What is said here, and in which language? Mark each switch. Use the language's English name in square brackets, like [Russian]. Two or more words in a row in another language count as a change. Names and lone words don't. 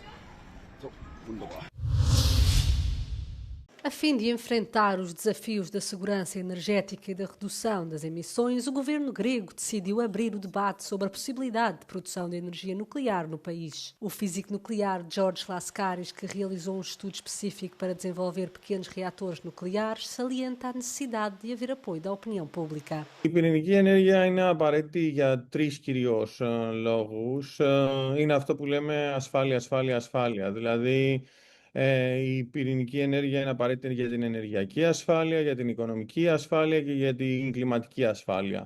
[Portuguese] A fim de enfrentar os desafios da segurança energética e da redução das emissões, o governo grego decidiu abrir o debate sobre a possibilidade de produção de energia nuclear no país. O físico nuclear George Laskaris, que realizou um estudo específico para desenvolver pequenos reatores nucleares, salienta a necessidade de haver apoio da opinião pública. [Greek] Η πυρηνική ενέργεια είναι απαραίτητη για 3 κυρίως λόγους. Είναι αυτό που λέμε ασφάλεια. Δηλαδή, η πυρηνική ενέργεια είναι απαραίτητη για την ενεργειακή ασφάλεια, για την οικονομική ασφάλεια και για την κλιματική ασφάλεια.